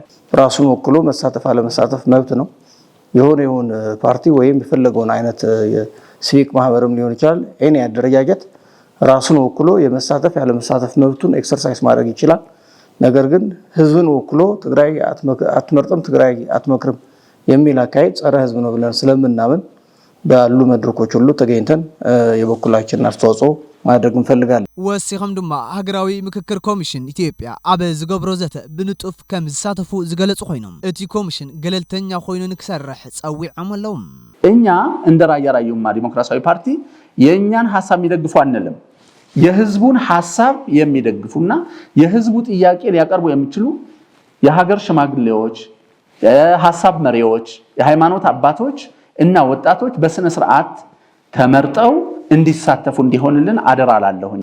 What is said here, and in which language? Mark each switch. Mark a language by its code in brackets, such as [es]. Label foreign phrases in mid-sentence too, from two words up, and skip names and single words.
[am] ራሱን ወክሎ መሳተፍ አለመሳተፍ መብት ነው። የሆነ ፓርቲ ወይም የፈለገውን አይነት ሲቪክ ማህበርም ሊሆን ይችላል። እኔ አደረጃጀት ራሱን ወክሎ የመሳተፍ ያለመሳተፍ መብቱን ኤክሰርሳይዝ ማድረግ ይችላል። ነገር ግን ህዝብን ወክሎ ትግራይ አትመርጥም፣ ትግራይ አትመክርም የሚል አካሄድ ጸረ ህዝብ ነው ብለን ስለምናምን ባሉ መድረኮች ሁሉ ተገኝተን የበኩላችንን አስተዋጽኦ ማድረግ እንፈልጋለን። [ti] ወሲኹም ድማ ሃገራዊ ምክክር ኮሚሽን ኢትዮጵያ አበ ዝገብሮ ዘተ ብንጡፍ ከም ዝሳተፉ ዝገለጹ ኮይኖም እቲ ኮሚሽን ገለልተኛ ኮይኑ ንክሰርሕ ጸዊዖም ኣለዉ። [am] እኛ እንደ ራያ ራዩማ ዲሞክራሲያዊ ፓርቲ የእኛን ሐሳብ የሚደግፉ አንልም። የህዝቡን ሐሳብ የሚደግፉና የህዝቡ ጥያቄ ሊያቀርቡ የሚችሉ የሀገር ሽማግሌዎች፣ የሐሳብ መሪዎች፣ የሃይማኖት አባቶች እና ወጣቶች በስነ ስርዓት ተመርጠው እንዲሳተፉ እንዲሆንልን አደራ ላለሁኝ።